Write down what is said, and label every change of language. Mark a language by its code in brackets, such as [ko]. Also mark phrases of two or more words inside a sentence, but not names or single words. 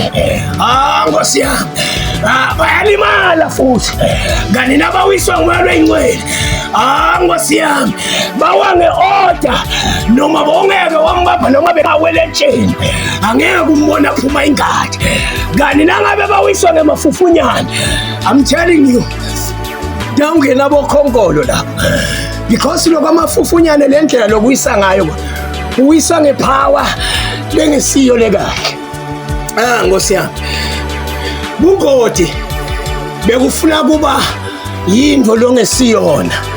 [ss] Nkosi yami, bayalimala futhi ngani nabawiswa ngumoya lwengcwele. Nkosi yami, bawange order noma bongeke wambapha noma bekawele etsheni angeke umbona phuma ingadi. Ngani nangabe bawiswa ngemafufunyane, [en] I'm telling you [ss] dawungena bokhonkolo lapha because lokho amafufunyane lendlela lokuyisa ngayo uyisa ngepower lengesiyo lekahle. Nkosi yami, bungoti bekufuna kuba yindvo longesiyona.